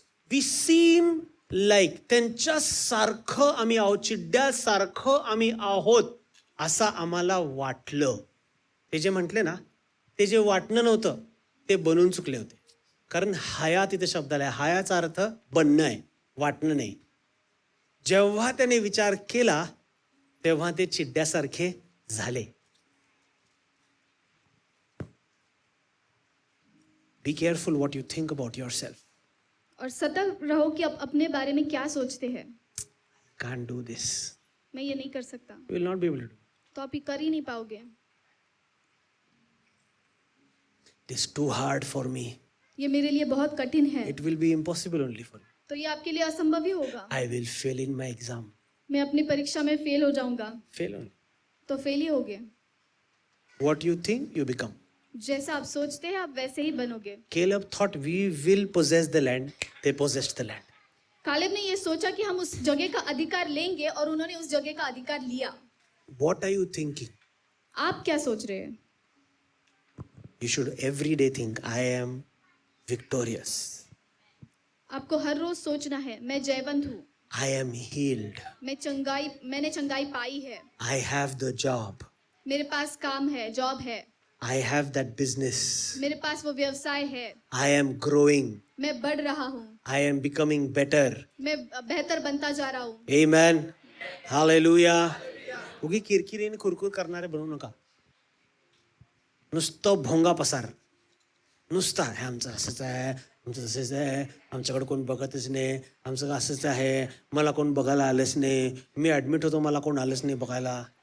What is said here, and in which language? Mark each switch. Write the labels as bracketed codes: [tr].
[en] We seem like [mr] त्यांच्या सारखं आम्ही आहोत, चिड्ड्यासारखं आम्ही आहोत असं आम्हाला वाटलं. ते जे म्हटले ना, ते जे वाटणं नव्हतं ते बनून चुकले होते. कारण हया तिथे शब्दाला आहे. हयाचा अर्थ बनणं आहे, वाटणं नाही. जेव्हा त्याने विचार केला तेव्हा ते चिड्ड्यासारखे झाले. [en] Be careful what you think about yourself. [hi] और सतर्क रहो कि आप अपने बारे में क्या सोचते हैं। [en] Can't do this. [hi] मैं ये नहीं कर सकता, [en] You will not be able to do. [hi] तो आप ये कर ही नहीं पाओगे। [en] It is too hard for me. [hi] ये मेरे लिए बहुत कठिन है, [en] It will be impossible only for you. [hi] तो ये आपके लिए असंभव ही होगा। [en] I will fail in my exam. [hi] मैं अपनी परीक्षा में फेल हो जाऊंगा, [en] Fail only. [hi] तो फेल ही होगे। [en] What you think, you become. [hi] जैसा आप सोचते हैं आप वैसे ही बनोगे। [en] Caleb thought we will possess the land. They possessed the land. [hi] Caleb ने ये सोचा कि हम उस जगह का अधिकार लेंगे और उन्होंने उस जगह का अधिकार लिया। [en] What are you thinking? [hi] आप क्या सोच रहे हैं? [en] You should every day think, I am victorious. [hi] आपको हर रोज सोचना है, मैं जयवंत हूँ, [en] I am healed. [hi] मैंने चंगाई पाई है, [en] I have the job. [hi] मेरे पास काम है, जॉब है, [en] I have that business. [hi] मेरे पास वो व्यवसाय है, [en] I am growing. [hi] मैं बढ़ रहा हूँ, [en] I am becoming better. [hi] मैं बेहतर बनता जा रहा हूँ। [en] Amen. Hallelujah. [mr] उगी किरकिरीने कुरकुर करणारे बनू नका. नुसतं भोंगा पसार. नुसता हे आमचं असंच आहे, आमचं तसंच आहे, आमच्याकडे कोण बघतच नाही, आमचं असंच आहे, मला कोण बघायला आलंच नाही, मी ॲडमिट होतो मला कोण आलंच नाही बघायला.